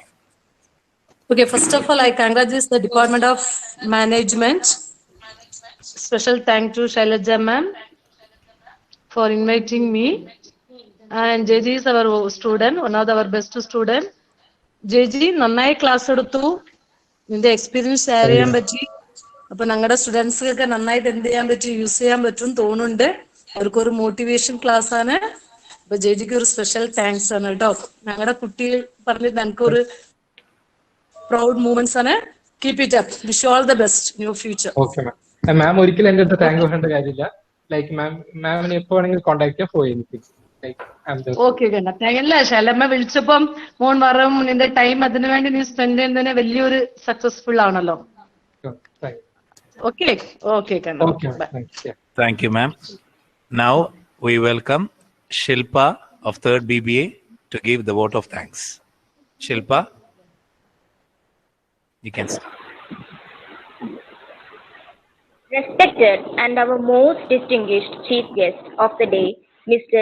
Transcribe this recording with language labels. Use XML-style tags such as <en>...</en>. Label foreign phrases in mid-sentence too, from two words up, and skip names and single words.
<en>Okay, first of all, I congratulate the Department of Management. Special thank to Shailaja Ma'am for inviting me. And JJ is our student, one of our best student.</en> <ml>JJ, നന്നായി class എടുത്തു. നിന്റെ</ml> <en>experience share</en> <ml>ചെയ്യാൻ പറ്റി. അപ്പോ നങ്ങട students ക്ക് നന്നായി എന്ത് ചെയ്യാൻ പറ്റി use ചെയ്യാൻ പറ്റും തോന്നുണ്ട്. അവർക്ക് ഒരു</ml> <en>motivation class</en> <ml>ആണ്. അപ്പോ JJ ക്ക് ഒരു</ml> <en>special thanks</en> <ml>ആണ് ട്ടോ. നങ്ങട കുട്ടി പറഞ്ഞിട്ട് നമുക്ക് ഒരു</ml> <en>proud moments</en> <ml>ആണ്.</ml> <en>Keep it up. Wish you all the best in your future. Okay, ma'am. Ma'am,</en> <ml>ഒരിക്കലും എൻ്റെ അടുത്ത് താങ്ക് പറയേണ്ട കാര്യമില്ല. ലൈക്ക് മാമിനെ എപ്പോ വേണമെങ്കിലും കോൺടാക്ട് ചെയ്യാം</ml> <en>for anything.</en> <ml>ഓക്കെ അല്ല ശൈലമ്മ വിളിച്ചപ്പം മോൻ വരും നിന്റെ ടൈം അതിനു വേണ്ടി നീ സ്പെൻഡ് ചെയ്യുന്നതിന് വലിയൊരു സക്സസ്ഫുൾ ആണല്ലോ.</ml> <en>okay okay Thank you, ma'am. Now we welcome Shilpa of 3rd BBA to give the vote of thanks. Shilpa, you can start. Respected and our most distinguished chief guest of the day, Mr.</en>